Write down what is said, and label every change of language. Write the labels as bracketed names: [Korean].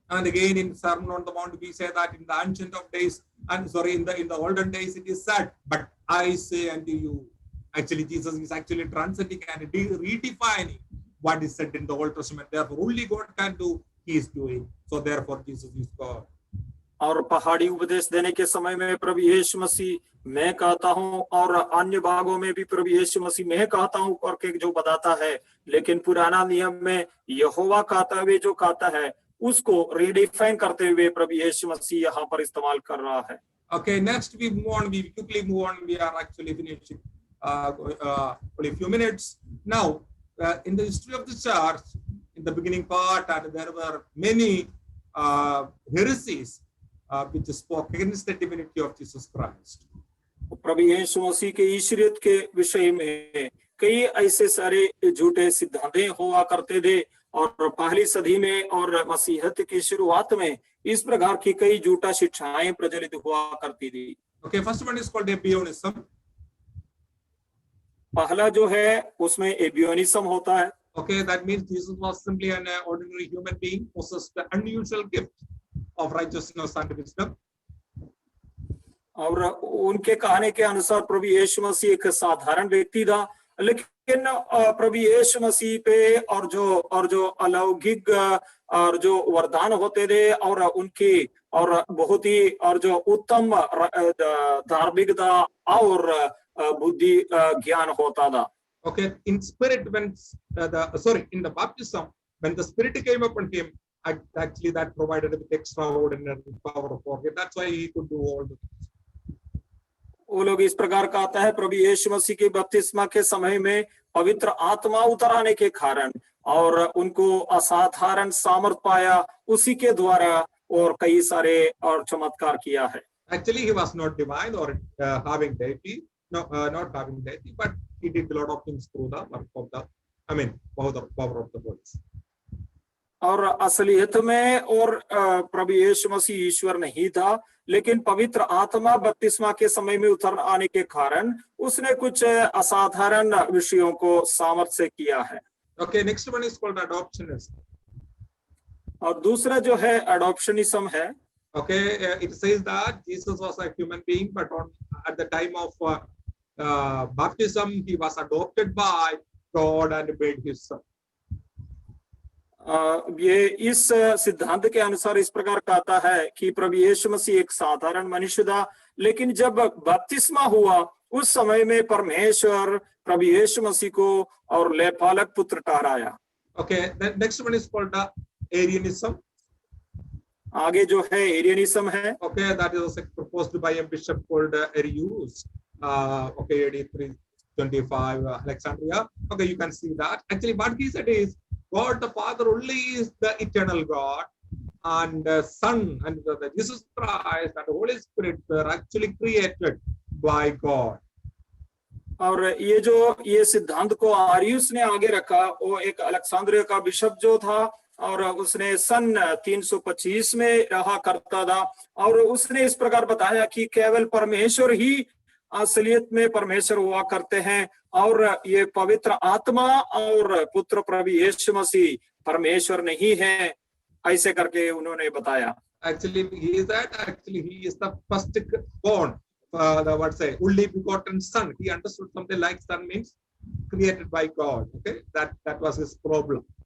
[English] And again in Sermon on the Mount we say that in the ancient of days, and sorry, in the olden days it is said, but I say unto you. Actually Jesus is actually transcending and redefining what is said in the Old Testament. Therefore only God can do, he is doing. So therefore Jesus is God. [Hindi] और पहाड़ी उपदेश देने के समय में प्रभु यीशु मसीह मैं कहता हूँ, और अन्य भागों में भी प्रभु यीशु मसीह मैं कहता हूँ करके जो बताता है, लेकिन पुराना नियम में यहोवा कहता हुए जो कहता है उसको रिडिफाइन करते हुए प्रभु यीशु मसीह यहाँ पर इस्तेमाल कर रहा है। [English] Okay, next we move on. We quickly move on. We are actually finishing only a few minutes now. In the history of the church, in the beginning part, and there were many heresies which spoke against the divinity of Jesus Christ. [Hindi] प्रभु यीशु मसीह के ईश्वरीयत के विषय में कई ऐसे सारे झूठे सिद्धांतें हुआ करते थे, और पहली सदी में और मसीहत की शुरुआत में इस प्रकार की कई झूठा शिक्षाएं प्रचलित हुआ करती थी। [English] Okay, first one is called Ebionism. [Hindi] पहला जो है उसमें एबियोनिज्म होता है। [English] Okay, that means Jesus was simply an ordinary human being, possessed the unusual gift of righteousness and wisdom. [Hindi] और उनके कहने के अनुसार प्रभु यीशु मसीह एक साधारण व्यक्ति था, लेकिन प्रभु यीशु मसीह पे और जो अलौकिक और जो वरदान होते थे और उनकी और बहुत ही और जो उत्तम धार्मिकता और बुद्धि ज्ञान होता था. [English] Okay, in spirit, when in the baptism, when the Spirit came upon him, actually that provided with extraordinary power for him. That's why he could do all the things. [Hindi] वो लोग इस प्रकार कहता है प्रभु यीशु मसीह के बपतिस्मा के समय में पवित्र आत्मा उतर आने के कारण और उनको असाधारण सामर्थ पाया, उसी के द्वारा और कई सारे और चमत्कार किया है. [English] Actually, he was not divine or having deity, not having deity, but he did a lot of things through the work of the, power of the Holy Spirit. [Hindi] और असलियत में और प्रभु यीशु मसीह ईश्वर नहीं था, लेकिन पवित्र आत्मा बपतिस्मा के समय में उतर आने के कारण उसने कुछ असाधारण विषयों को सामर्थ्य से किया है. [English] Okay, next one is called adoptionism. [Hindi] और दूसरा जो है अडॉप्शनिज्म है. [English] Okay, it says that Jesus was a human being, but at the time of baptism, he was adopted by God and made his son. [Hindi] ये इस सिद्धांत के अनुसार इस प्रकार कहता है कि प्रभु यीशु मसीह एक साधारण मनुष्य था, लेकिन जब बपतिस्मा हुआ उस समय में परमेश्वर प्रभु यीशु मसीह को और लेपालक पुत्र ठहराया. [English] Okay, the next one is called the Arianism. [Hindi] आगे जो है एरियनिज्म है. [English] Okay, that is also proposed by a bishop called Arius. Okay, AD 325, Alexandria. Okay, you can see that. Actually, what he said is God the Father only is the eternal God, and the Son and the Jesus Christ and the Holy Spirit were actually created by God. [Hindi] और ये सिद्धांत को आरियुस ने आगे रखा. वो एक अलेक्सांद्रिया का बिशप जो था और उसने सन 325 में रहा करता था, और उसने इस प्रकार बताया कि केवल परमेश्वर ही असलियत में परमेश्वर हुआ करते हैं और ये पवित्र आत्मा और पुत्र प्रभु यीशु मसीह परमेश्वर नहीं है, ऐसे करके उन्होंने बताया. [English] Actually, he is the first born, the only begotten son. He understood something like son means created by God. Okay, that was his problem.